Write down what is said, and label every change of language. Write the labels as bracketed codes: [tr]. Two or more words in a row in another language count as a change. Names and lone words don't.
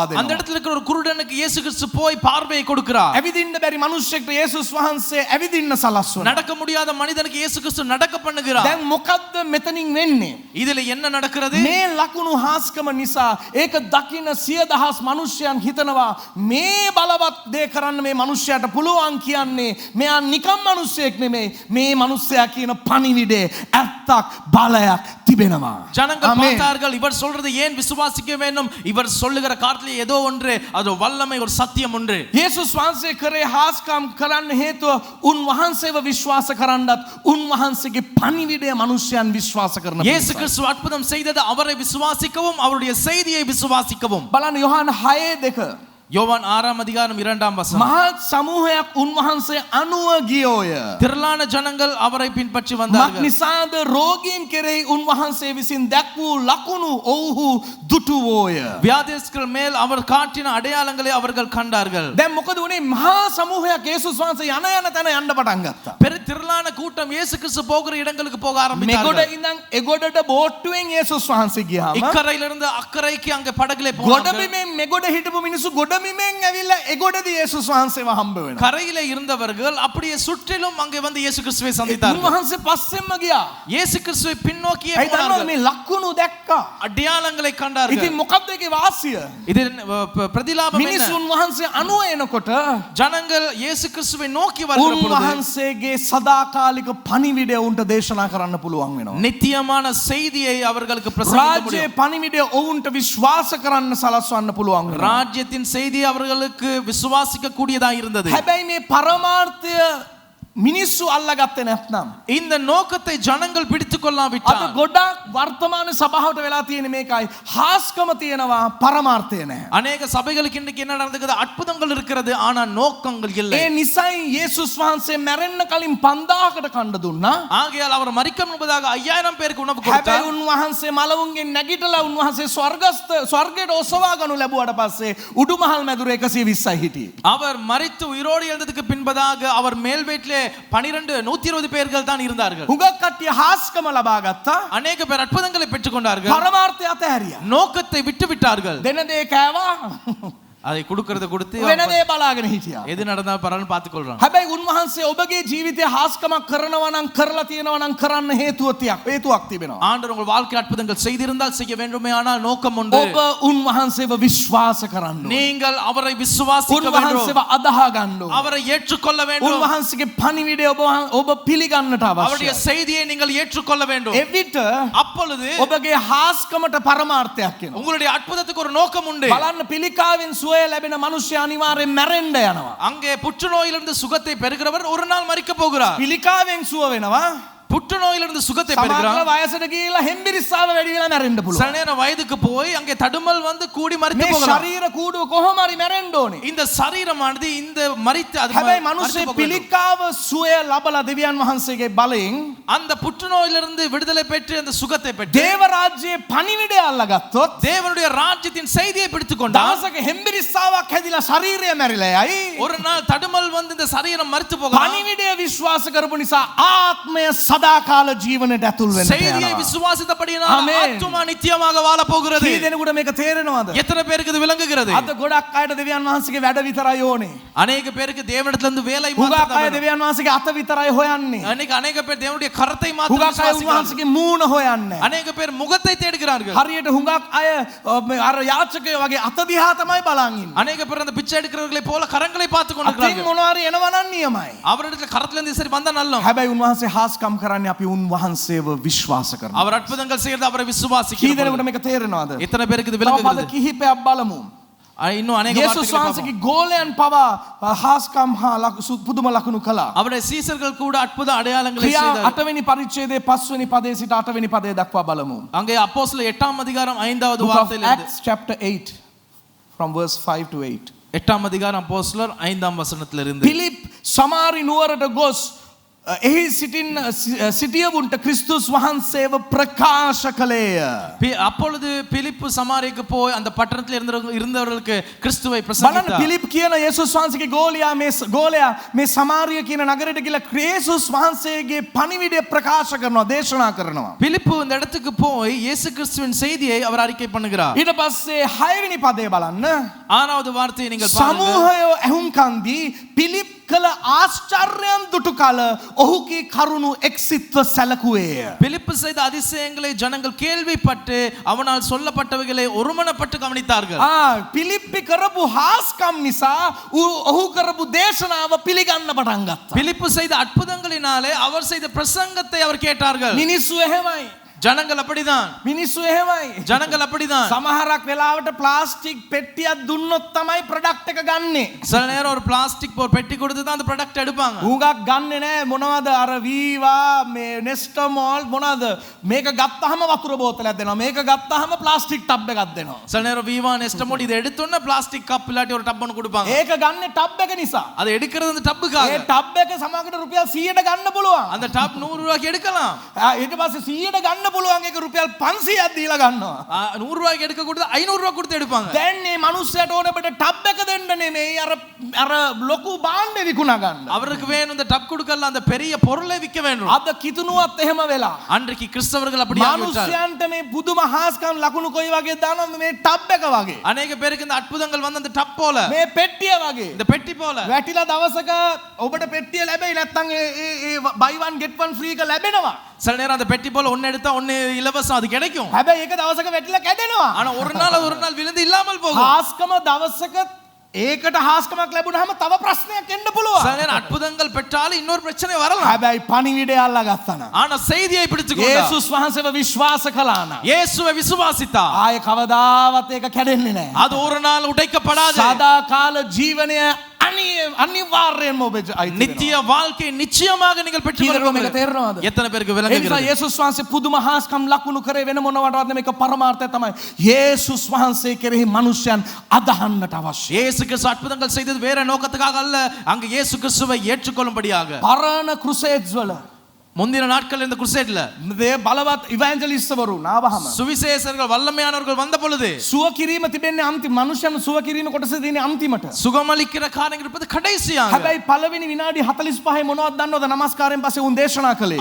[ta] அந்த [si] දෙනවා. [ta] இடத்துல இருக்கிற ஒரு குருடனுக்கு இயேசு கிறிஸ்து போய் பார்வையை கொடுக்கிறார். [si] ඇවිදින්න බැරි මිනිස්සෙක්ට යේසුස් වහන්සේ ඇවිදින්න සලස්වනවා. [ta] நடக்க முடியாத மனிதனுக்கு இயேசு கிறிஸ்து நடக்க பண்ணுகிறார். [si] දැන් මොකද්ද මෙතනින් වෙන්නේ? [ta] இதுல என்ன நடக்கிறது? [si] මේ ලකුණු හාස්කම නිසා ඒක දකින 100,000 මිනිස්යන් හිතනවා මේ බලවත් දේ කරන්න මේ මිනිස්යාට පුළුවන් කියන්නේ මෙයා නිකම් මිනිස්සෙක් නෙමෙයි මේ මිනිස්සයා කියන පණිවිඩේ ඇත්තක් බලයක් තිබෙනවා. [ta] ஜனங்கள் பார்த்தார்கள் இவர் சொல்றது ஏன் விசுவாசிக்க வேண்டும்? இவர் சொல்லுகிற காரியத்திலே ஏதோ ஒன்று அது வல்லமை ஒரு சத்தியம் ஒன்று. [si] යේසුස් වහන්සේ කරේ හාස්කම් කරන්න හේතුව උන්වහන්සේව විශ්වාස කරන්නත් උන්වහන්සේගේ පණිවිඩය මිනිස්යන් විශ්වාස කරන [ta] இயேசு கிறிஸ்து அற்புதம் செய்தது அவரை விசுவாசிக்கவும் அவருடைய செய்தியை விசுவாசிக்கவும். [si] බලන්න යොහන් 6:2 [ta] யோவான் 6ஆம் அதிகாரம் 2ஆம் வசனம். [si] මහත් සමූහයක් උන්වහන්සේ අනුව ගියෝය. [ta] திரளான ஜனங்கள் அவரை பின்பற்றி வந்தார்கள். [si] මක්නිසාද රෝගීන් කෙරෙහි උන්වහන්සේ විසින් දැක් වූ ලකුණු ඔව්හු දුටුවෝය. [ta] வியாதிஸ்தர்கள் மேல் அவர் காட்டின அடையாளங்களை அவர்கள் கண்டார்கள். [si] දැන් මොකද උනේ? මහා සමූහයක් යේසුස් වහන්සේ යන තැන යන්න පටන් ගත්තා. [ta] பெரிய திரளான கூட்டம் இயேசு கிறிஸ்து போகிற இடங்களுக்கு போக [si] මෙගොඩ [ta] ஆரம்பித்தார்கள். [si] ඉඳන් එගොඩට බෝට්ටුවෙන් යේසුස් වහන්සේ ගියාම [ta] இக்கரையிலிருந்து அக்கரைக்கு அங்கே படகுலே போனார்கள். [si] ගොඩබිමෙන් මෙගොඩ හිටපු මිනිස්සු ගොඩබිමෙන් ඇවිල්ලා එගොඩදී යේසුස් වහන්සේව හම්බ වෙනවා. [ta] கரையிலே இருந்தவர்கள் அப்படியே சுற்றிலும் அங்கே வந்து இயேசு கிறிஸ்துவை சந்தித்தார்கள். [si] උන්වහන්සේ පස්සෙන්ම ගියා. [ta] இயேசு கிறிஸ்துவை பின்னோக்கியே [si] ඒ දන්නවද [ta] போனார்கள். [si] මේ ලකුණු දැක්කා. [ta] அடையாளங்களை கண்டார்கள். [si] ඉතින් මොකක්ද ඒකේ වාසිය? [ta] இது பிரதிலாபம் என்ன? [si] මිනිස්සුන් වහන්සේ අනුව එනකොට [ta] ஜனங்கள் இயேசு கிறிஸ்துவை நோக்கி வருகிற பொழுது [si] උන්වහන්සේගේ සදාකාලික පණිවිඩය උන්ට දේශනා කරන්න පුළුවන් වෙනවා. [ta] நித்தியமான செய்தியை அவர்களுக்கு பிரசங்கிக்க [si] රාජ්‍යයේ [ta] முடியும். [si] පණිවිඩය ඔවුන්ට විශ්වාස කරන්න සලස්වන්න පුළුවන් වෙනවා. [ta] ராஜ்யத்தின் செய்தி அவர்களுக்கு விசுவாசிக்க கூடியதா இருந்தது. [si] හැබැයි මේ පරමාර්ථය මිනිස්සු අල්ලගත්තේ නැත්නම් [ta] இந்த நோக்கத்தை ஜனங்கள் பிடித்துக் [si] අද [ta] கொள்ளாவிட்டால் [si] ගොඩක් වර්තමාන සභාවට වෙලා තියෙන මේකයි හාස්කම තියෙනවා පරමාර්ථය නැහැ. [ta] அநேக சபைகளுக்கு இன்னைக்கு என்ன நடந்துக்குது? அற்புதங்கள் இருக்கிறது ஆனா நோக்கங்கள் இல்லை. [si] ඒ නිසයි යේසුස් වහන්සේ මැරෙන්න කලින් 5000කට කණ්ඩ දුන්නා. [ta] ஆகையால் அவர் மரிக்க முன்பதாக 5000 பேருக்கு உணவு [si] හැබැයි [ta] கொடுத்தார். [si] උන්වහන්සේ මලවුන්ගෙන් නැගිටලා උන්වහන්සේ ස්වර්ගයට ඔසවා ගනු ලැබුවට පස්සේ උඩුමහල් මැදුර 120යි හිටියේ. [ta] அவர் மரித்து உயிரோடு எழுந்ததுக்கு பின்பதாக அவர் மேல் வீட்டிலே 120 பேர்கள் தான் இருந்தார்கள். [si] හුඟක් කට්ටිය හාස්කම ලබා ගත්තා. [ta] அநேக பேர் அற்புதங்களை பெற்றுக் கொண்டார்கள். [si] පරමාර්ථය අතහැරියා. [ta] நோக்கத்தை விட்டு விட்டார்கள். [si] දෙන දේ කෑවා. [ta] அதை கொடுக்கறத கொடுத்து [si] වෙන දේ බලාගෙන හිටියා. [ta] எது நடந்தா பரவாயில்லை பார்த்துக் கொள்றான். [si] හැබැයි උන්වහන්සේ ඔබගේ ජීවිතේ හාස්කමක් කරනවා නම් කරලා තියෙනවා නම් කරන්න හේතුවක් තිබෙනවා. [ta] ஆண்டவர் உங்கள் வாழ்க்கை அற்புதங்கள் செய்திருந்தால் செய்ய வேண்டுமே ஆனால் நோக்கம் உண்டு. [si] ඔබ උන්වහන්සේව විශ්වාස කරන්න ඕන. [ta] நீங்கள் அவரை விசுவாசிக்க வேண்டும். [si] උන්වහන්සේව අදහා ගන්න ඕන. [ta] அவரை ஏற்றுக்கொள்ள வேண்டும். [si] උන්වහන්සේගේ පණිවිඩය ඔබ පිළිගන්නට [ta] அவருடைய [si] අවශ්‍යයි. [ta] செய்தியை நீங்கள் ஏற்றுக்கொள்ள வேண்டும். [si] එවිට [ta] அப்பொழுது [si] ඔබගේ හාස්කමට පරමාර්ථයක් එනවා. [ta] உங்களுடைய அற்புதத்துக்கு ஒரு நோக்கம் உண்டு. [si] බලන්න පිළිකාවෙන් සුවය ලැබෙන මිනිස්සු අනිවාර්යෙන් මැරෙන්න යනවා. [ta] அங்கே புற்றுநோயிலிருந்து சுகத்தை பெறுகிறவர் ஒரு நாள் மரிக்க போகிறார். [si] පිළිකාවෙන් සුව වෙනවා. [ta] புற்றுநோயிலிருந்து சுகத்தை [si] සමහර [ta] பெறுகிறார். [si] වයසට ගිහිල්ලා හෙම්බිරිස්සාව වැඩි වෙලා මැරෙන්න පුළුවන්. [ta] சில நேரம் வயதுக்கு போய் அங்கே தடுமல் வந்து கூடி மரித்து [si] මේ [ta] போகலாம். [si] ශරීර කූඩුව කොහොම හරි මැරෙන්න ඕනේ. [ta] இந்த சரீரமானது இந்த மரித்து அது [si] හැබැයි [ta] மரித்து [si] මිනිස්සේ [ta] போக வேண்டும். [si] පිළිකාව සුවය ලබලා දෙවියන් වහන්සේගේ බලයෙන් [ta] அந்த புற்றுநோயிலிருந்து விடுதலை பெற்று அந்த சுகத்தை பெற்று [si] දේව රාජ්‍යයේ පණිවිඩය අල්ලගත්තොත් [ta] தேவனுடைய ராஜ்யத்தின் செய்தியை பிடித்துக் கொண்டார். [si] දවසක හෙම්බිරිස්සාවක් හැදිලා ශරීරය මැරිලා යයි. [ta] ஒரு நாள் தடுமல் வந்து இந்த சரீரம் மரித்து போகலாம். [si] පණිවිඩය විශ්වාස කරපු නිසා ආත්මය සදාකාල ජීවනයට ඇතුල් වෙන්න [ta] செய்தியை [si] යනවා. [ta] விசுவாசித்தபடியினால் ஆமென். ஆத்துமா நித்தியமாக வாழ போகிறது. [si] කී දෙනෙකුට මේක තේරෙනවද? [ta] எத்தனை பேருக்கு இது விளங்குகிறது? [si] අද ගොඩක් අයට දෙවියන් වහන්සේගේ වැඩ විතරයි ඕනේ. [ta] அநேக பேருக்கு தேவனிடத்துல இருந்து வேலை [si] හුඟක් අය [ta] மாத்திரம். [si] දෙවියන් වහන්සේගේ අත විතරයි හොයන්නේ. [ta] அநேக பேர் தேவனுடைய கரத்தை மாத்திரம் [si] හුඟක් අය [ta] விசுவாசிக்கிறார்கள். [si] උන්වහන්සේගේ මූණ හොයන්නේ. [ta] அநேக பேர் முகத்தை தேடுகிறார்கள். [si] හරියට හුඟක් අය අර යාචකයෝ වගේ අත දිහා තමයි බලන් ඉන්නේ. [ta] அநேக பேர் அந்த பிச்சை எடுக்கிறவர்களை போல கரங்களை பார்த்து [si] අතින් [ta] கொண்டிருக்கிறார்கள். [si] මොනවා හරி එනවා නම් නියමයි. [ta] அவரிடத்துல கரத்துல இருந்து சரி வந்தா நல்லம். [si] හැබැයි උන්වහන්සේ හාස්කම් කරන්නේ අපි උන්වහන්සේව විශ්වාස කරනවා. [ta] அவர் அற்புதங்கள் செய்யறது அவரை [si] කී [ta] விசுவாசிக்கிறார். [si] දෙනෙකුට මේක තේරෙනවද? [ta] எத்தனை பேருக்கு இது [si] තව පද [ta] விளங்குகிறது? [si] කිහිපයක් බලමු. [ta] இன்னும் அநேக [si] යේසුස් [ta] வார்த்தைகளை பார்ப்போம். [si] වහන්සේගේ ගෝලයන් පවා හාස්කම් හා පුදුම ලකුණු කළා. [ta] அவருடைய சீசர்கள் கூட அற்புத அடையாளங்களை [si] ක්‍රියා [ta] செய்தார்கள். [si] 8 වෙනි පරිච්ඡේදයේ 5 වෙනි පදයේ සිට 8 වෙනි පදයේ දක්වා බලමු. [ta] அங்கே அப்போஸ்தலர் 8ஆம் அதிகாரம் 5வது [en] Book of [ta] வார்த்தையிலிருந்து [en] Acts chapter 8 from verse 5 to 8. [ta] 8ஆம் அதிகாரம் அப்போஸ்தலர் 5ஆம் வசனத்திலிருந்து [si] පිලිප් සමාරි නුවරට ගොස් එහි සිටියවුන්ට ක්‍රිස්තුස් වහන්සේව ප්‍රකාශ කළේය. [ta] அப்பொழுது பிலிப்பு சமாரியாவுக்கு போய் அந்த பட்டணத்தில் இருந்தவர்களுக்கு கிறிஸ்துவை [si] බලන්න [ta] பிரசங்கித்தார். [si] පිලිප් කියන යේසුස් වහන්සේගේ ගෝලයා මේ සමාරිය කියන නගරයට ගිහලා යේසුස් වහන්සේගේ පණිවිඩය ප්‍රකාශ කරනවා, දේශනා කරනවා. [ta] பிலிப்பு இந்த இடத்துக்கு போய் இயேசு கிறிஸ்துவின் செய்தியை அவர் அறிக்கை பண்ணுகிறார். [si] ඊට පස්සේ 6 වෙනි පදේ බලන්න. [ta] ஆறாவது வார்த்தையை நீங்கள் பாருங்கள். [si] සමූහය ඇහුම්කන් දී පිලිප් කළ ආශ්චර්යයන් දුටු කල ඔහුගේ කරුණු එක්සිත්ව සැලකුවේය. [ta] பிலிப்பு செய்த அதிசயங்களை ஜனங்கள் கேள்விப்பட்டு அவனால் சொல்லப்பட்டவைகளை ஒருமனப்பட்டு கவனித்தார்கள். [si] පිලිප්පි කරපු හාස්කම් නිසා ඔහු කරපු දේශනාව පිළිගන්න පටන් ගත්තා. [ta] பிலிப்பு செய்த அற்புதங்களினாலே அவர் செய்த பிரசங்கத்தை அவர் கேட்டார்கள். [si] මිනිස්සු එහෙමයි. [ta] ஜனங்கள் அப்படிதான். [si] මිනිස්සු එහෙමයි. [ta] ஜனங்கள் அப்படிதான். [si] සමහරක් වෙලාවට ප්ලාස්ටික් පෙට්ටියක් දුන්නොත් තමයි ප්‍රොඩක්ට් එක ගන්නෙ. [ta] சில நேரம் ஒரு பிளாஸ்டிக் பெட்டி கொடுத்து தான் அந்த ப்ராடக்ட் எடுப்பாங்க. [si] උගක් ගන්නෙ නෑ. මොනවද අර වීවා මේ නෙස්ටමෝල් මොනවද මේක ගත්තාම වතුර බෝතලයක් දෙනවා. මේක ගත්තාම ප්ලාස්ටික් ටබ් එකක් දෙනවා. [ta] சில நேரம் வீவா நெஸ்டமோட் இதை எடுத்தோன்னா பிளாஸ்டிக் கப் இல்லாட்டி ஒரு டப் ஒன்று கொடுப்பாங்க. [si] ඒක ගන්නෙ ටබ් එක නිසා. [ta] அதை எடுக்கிறது அந்த டப்புக்காக. [si] ඒ ටබ් එක සමහරකට රුපියල් 100ට ගන්න පුළුවන්. [ta] அந்த டப் 100 ரூபாய்க்கு எடுக்கலாம். [si] ඊට පස්සේ 100ට ගන්න පුළුවන් එක රුපියල් 500ක් දීලා ගන්නවා. [ta] 100 ரூபாய்க்கு எடுக்க கொடுத்து 500 ரூபாய் கொடுத்து எடுப்பாங்க. [si] දැන් මේ මිනිස්සයාට ඕනේ බට ටබ් එක දෙන්න නෙමෙයි අර ලොකු භාණ්ඩේ විකුණා ගන්න. [ta] அவருக்கு வேணும் இந்த டப் கொடுக்கல அந்த பெரிய பொருளை விற்க வேண்டும். [si] අද කිතුනුවත් එහෙම වෙලා. [ta] அன்றைக்கு கிறிஸ்தவர்கள் அப்படி ஆகிவிட்டார்கள். [si] මිනිස්යන්ට මේ පුදුම හාස්කම් ලකුණු කොයි වගේ දානවද මේ ටබ් එක වගේ. [ta] அநேக பேருக்கு இந்த அற்புதங்கள் வந்து அந்த டப் போல, [si] මේ පෙට්ටිය වගේ. [ta] இந்த பெட்டி போல. [si] වැටිලා දවසක ඔබට පෙට්ටිය ලැබෙයි නැත්නම් ඒ [en] buy one get one free [si] එක ලැබෙනවා. [ta] சில நேரம் அந்த பெட்டி போல ஒன்னு எடுத்தா ஒன்னு இலவசம் அது கிடைக்கும். [si] හැබැයි ඒක දවසක වැටිලා කැඩෙනවා. [ta] ஆனா ஒரு நாள் விழுந்து இல்லாமல் போகும். [si] හාස්කම දවසක ඒකට හාස්කමක් ලැබුණාම තව ප්‍රශ්නයක් එන්න පුළුවන්. [ta] சில நேரம் அற்புதங்கள் பெற்றாலும் இன்னொரு பிரச்சனை வரலாம். [si] හැබැයි පණිවිඩය අල්ලා ගත්තා. [ta] ஆனா செய்தியை பிடிச்சுக்கொண்டார். [si] යේසුස් වහන්සේව විශ්වාස කළා නම් [ta] இயேசுவை விசுவாசித்தார். [si] ආයේ කවදාවත් ඒක කැඩෙන්නේ නැහැ. [ta] அது ஒரு நாள் உடைக்கப்படாது. [si] සදා කාල ජීවනය අනිවාර්යයෙන්ම ඔබ [ta] நித்திய வாழ்க்கை நிச்சயமாக நீங்கள் பெற்றுக்கொள்வீர்கள். [si] තේරෙනවද? [ta] எத்தனை பேருக்கு [si] ඒ නිසා [ta] விளங்குகிறது? [si] යේසුස් වහන්සේ පුදුම හාස්කම් ලකුණු කරේ වෙන මොනවටවත් නෙමෙයි. ඒක පරමාර්ථය තමයි යේසුස් වහන්සේ කෙරෙහි මිනිසයන් අදහන්නට අවශ්‍ය. [ta] இயேசு கிறிஸ்து அற்புதங்கள் செய்தது வேற நோக்கத்துக்காக அல்ல, அங்க இயேசு கிறிஸ்துவை ஏற்றுக்கொள்ளும்படியாக. [si] පරණ ක්‍රුසේඩ්ස් වල [ta] முந்தின நாட்கள் இந்த குருசேட்ல [si] මේ බලවත් ඉවැන්ජලිස්ට්වරු නාවහම [ta] சுவிசேஷர்கள் வல்லமையானவர்கள் வந்த பொழுது [si] සුව කිරීම තිබෙන්නේ අන්තිම මනුෂ්‍යයන් සුව කිරීම කොටස තියෙන්නේ අන්තිමට. [ta] சுகமளிக்கிற காரியங்கள் இருப்பது கடைசியாக. [si] හැබැයි පළවෙනි විනාඩි 45 මොනවද දන්නවද? නමස්කාරයෙන් පස්සේ උන් දේශනා කළේ.